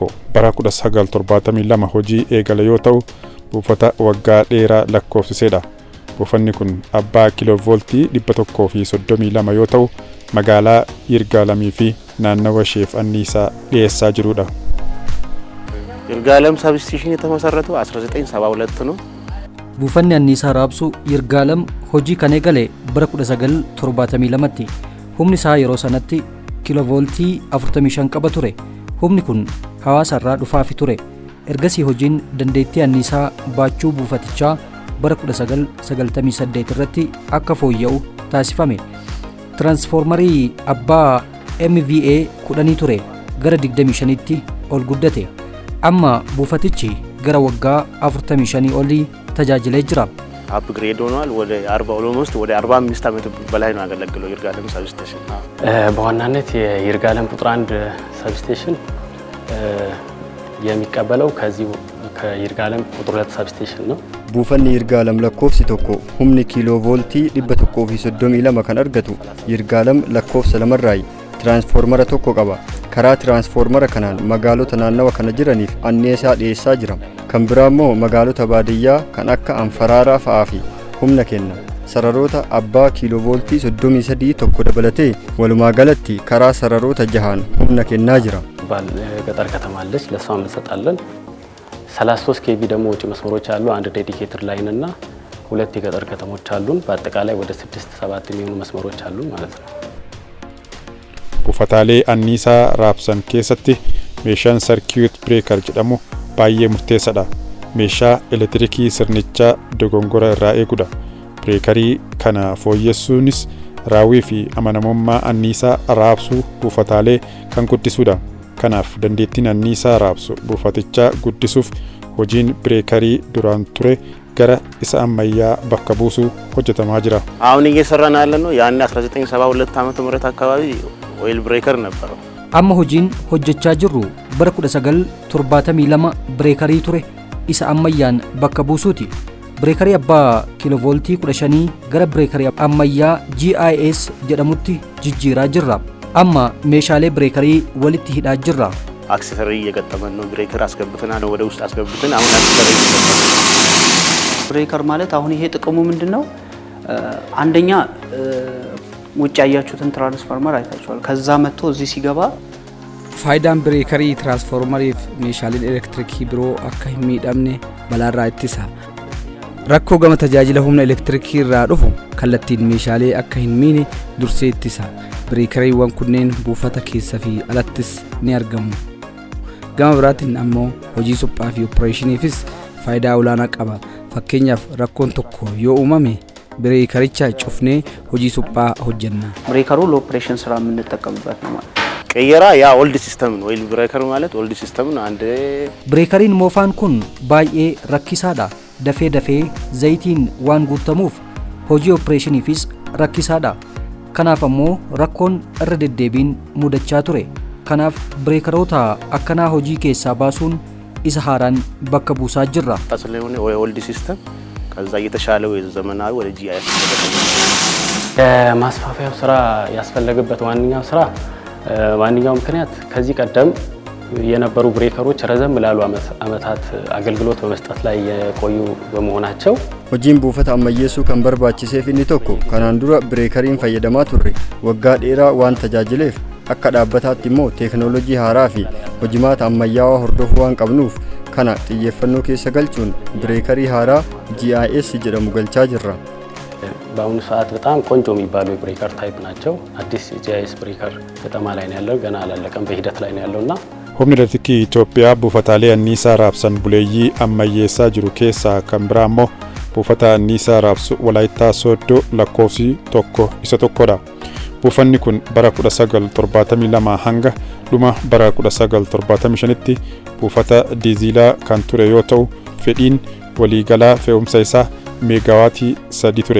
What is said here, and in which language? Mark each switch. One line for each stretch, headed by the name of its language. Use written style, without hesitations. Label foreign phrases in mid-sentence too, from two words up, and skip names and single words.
Oromo: bara 1972 hojii eegale yoo ta'u, buufata waggaa dheeraa lakkoofsisedha. Buufanni kun abbaa kiiloovooltii 132 yoo ta'u, magaalaa Yirgaalemii fi naannawa isheef anniisaa dhiyeessaa jirudha.
Amharic: Yirgaalem sabstation የተመሰረተው 1972 ነው።
Oromo: buufanni anniisaa raabsu Yirgaalem hojii kan eegale bara 1972tti. Humni isaa yeroo sanatti kiiloovooltii 45 qaba ture. Humni kun hawaasa irraa dhufaafi ture. Ergasii hojiin dandeettii anniisaa baachuu buufatichaa bara 1998 irratti akka fooyya'u taasifame. Tiraansfoormarii abbaa MVA 10 ture gara 25tti ol guddate. Amma buufatichi gara waggaa 45 olii tajaajilee jira.
Amharic: አፕግሬድ ሆኗል። ወደ 40 ኦልሞስት ወደ 45 ዓመት በላይ ነው ያገለገለው ይርጋለም ሰብስቴሽን። በዋናነት የይርጋለም ቁጥር 1 ሰብስቴሽን የሚቀበለው ከዚህ ከይርጋለም ቁጥር 2 ሰብስቴሽን ነው።
Oromo: buufanni Yirgaalem lakkoofsi tokko humni kiiloovooltii 132 kan argatu Yirgaalem lakkoofsa lamarraa tiraansfoormara tokko qaba. karaa tiraansfoormara kanaan magaalota naannawa kana jiraniif anniisaa dhiyeessaa jira. kan biraa immoo magaalota baadiyyaa kan akka Anfaraaraa fa'aa fi humna kenna. sararoota abbaa kiiloovooltii 33 tokko dabalatee walumaa galatti karaa sararoota 6 humna kennaa jira.
Amharic: ገጠር ከተማ አለች ለሷም እንሰጣለን። 33 ኬቪ ደግሞ ውጪ መስመሮች አሉ። አንድ
English: dedicated line
Amharic: እና ሁለት የገጠር ከተሞች አሉን። በአጠቃላይ ወደ 6-7 የሚሆኑ መስመሮች አሉ ማለት ነው።
Oromo: buufataalee anniisaa raabsan keessatti meeshaan sarkiit bireekar jedhamu baay'ee murteessaadha. meeshaa elektiriikii sirnichaa dogongora irraa eegudha. bireekarii kana fooyyessuunis raawwii fi amanamummaa anniisaa raabsuu buufataalee kan guddisuudha. kanaaf dandeettiin anniisaa raabsu buufatichaa guddisuuf hojiin bireekarii duraan ture gara isa ammayyaa bakka buusuu hojjetamaa jira.
Amharic: አሁን እየሰራን ያለነው ያን 1972 ዓመተ ምህረት አካባቢ
English: oil breaker
Amharic: ነበረው።
Oromo: amma hojiin hojjechaa jirru bara 1972 bireekarii ture isa ammayyaan bakka buusuuti. bireekarii abbaa kiiloovooltii 15 gara bireekarii ammayyaa GIS jedhamutti jijjiiraa jirra. amma meeshaalee bireekarii walitti hidhaa jirra.
Amharic: አክሰሰሪ እየገጠመን ነው። ብሬከር አስገብተናል ወደ ውስጥ አስገብተን አሁን አክሰሰሪ ብሬከር ማለት አሁን ይሄ ጥቅሙ ምንድነው? አንደኛ ውጭ ያያችሁትን ትራንስፎርመር አይታችኋል። ከዛ መጥቶ እዚህ ሲገባ
Oromo: faayidaan bireekarii tiraansfoormariif meeshaaleen elektiriikii biroo akka hin miidhamne balaarraa ittisa. rakkoo gama tajaajila humna elektiriikii irraa dhufu kallattiin meeshaalee akka hin miine dursee ittisa. bireekariiwwan kunneen buufata keessa fi alattis ni argamu. gama biraatiin ammoo hojii suphaa fi opereeshiniifis faayidaa olaanaa qaba. fakkeenyaaf rakkoon tokko yoo uumame bireekaricha cufnee hojii suphaa hojjenna.
Amharic: ብሬከሩ ለኦፕሬሽን ስራ የምንጠቀምበት ነው ማለት ቀየራ ያ
English: old system
Amharic: ነው።
English: oil breaker
Amharic: ማለት
English: old system
Amharic: ነው። አንድ
Oromo: bireekariin moofaan kun baay'ee rakkisaadha. dafee zayitiin waan guutamuuf hojii opereeshiniifis rakkisaadha. kanaaf ammoo rakkoon irra deddeebiin mudachaa ture. kanaaf bireekaroota akkanaa hojii keessaa baasuun isa haaraan bakka buusaa jirra.
Amharic: ስለሆነ የኦልድ ሲስተም ከዛ እየተሻለ ወይ ዘመናዊ ወደ ጂአይኤስ ማስፋፊያው ስራ ያስፈለገበት ዋንኛው ምክንያት ከዚህ ቀደም የነበሩ ብሬከሮች ረዘም ላሉ አመታት አገልግሎት በመስጠት ላይ የቆዩ በመሆናቸው
Oromo: hojiin buufata ammayyeessuu kan barbaachiseef inni tokko kanaan dura bireekariin fayyadamaa turre waggaa dheeraa waan tajaajileef akka dhaabbataatti immoo teeknooloojii haaraa fi hojimaata ammayyaawaa hordofuu waan qabnuuf kana xiyyeeffannoo keessa galchuun bireekarii haaraa GIS jedhamu galchaa jirra.
Amharic: በአሁኑ ሰዓት በጣም ቆንጆ የሚባሉ የብሬከር ታይፕ ናቸው። አዲስ GIS ብሬከር ከተማ ላይ ነው ያለው፣ ገና አላለቀም፣ በሂደት ላይ ነው ያለውና
Oromo: humni elektiriikii Itoophiyaa buufataalee anniisaa raabsan buleeyyii ammayyeessaa jiru keessaa kan biraa immoo buufata anniisaa raabsu Walaayittaa Sooddoo lakkoofsi isa tokkodha. Buufanni kun bara 1972 hanga dhuma bara 1975tti buufata diizilaa kan ture yoo ta'u fedhiin waliigalaa fe'umsa isaa meegaawaatii 3 ture.